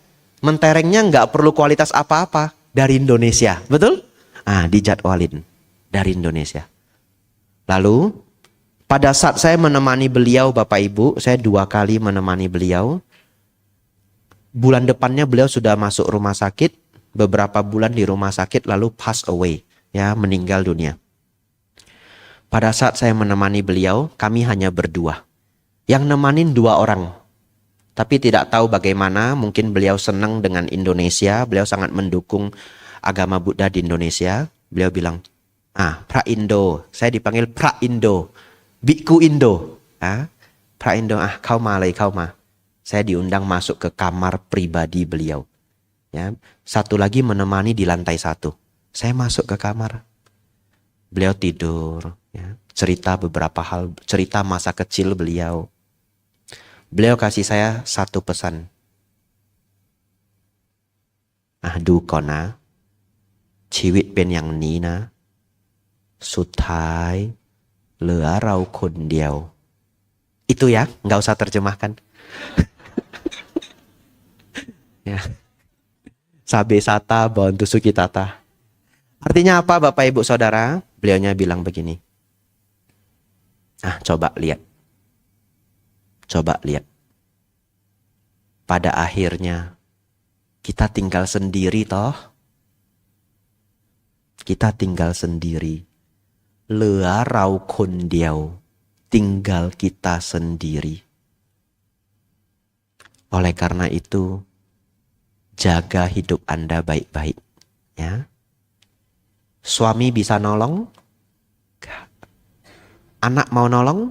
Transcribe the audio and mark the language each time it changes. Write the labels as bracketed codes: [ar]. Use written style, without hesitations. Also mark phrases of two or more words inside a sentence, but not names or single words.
[id] Menterengnya nggak perlu kualitas apa-apa dari Indonesia, betul? Dijadwalin dari Indonesia. Lalu pada saat saya menemani beliau Bapak Ibu, saya 2 kali menemani beliau. Bulan depannya beliau sudah masuk rumah sakit, beberapa bulan di rumah sakit lalu [en] pass away, [id] ya, meninggal dunia. Pada saat saya menemani beliau, kami hanya berdua. Yang nemanin 2 orang. Tapi tidak tahu bagaimana, mungkin beliau senang dengan Indonesia, beliau sangat mendukung agama Buddha di Indonesia. Beliau bilang, Pra Indo, saya dipanggil Pra Indo, Biku Indo. Pak Endo, kau ma. Saya diundang masuk ke kamar pribadi beliau. Ya, satu lagi menemani di lantai 1. Saya masuk ke kamar. Beliau tidur. Ya, cerita beberapa hal, cerita masa kecil beliau. Beliau kasih saya satu pesan. [th] Du kona, ชีวิตเป็นอย่างนี้นะ สุดท้ายเหลือเราคนเดียว [id] Itu ya, nggak usah terjemahkan. Ya. [pi] Sabe sata bantu sukitata. [id] Artinya apa Bapak Ibu Saudara? Beliaunya bilang begini. Coba lihat. Coba lihat. Pada akhirnya kita tinggal sendiri toh. Kita tinggal sendiri. [th] เหลือเราคนเดียว [id] tinggal kita sendiri. Oleh karena itu, jaga hidup Anda baik-baik. Ya. Suami bisa nolong? Enggak. Anak mau nolong?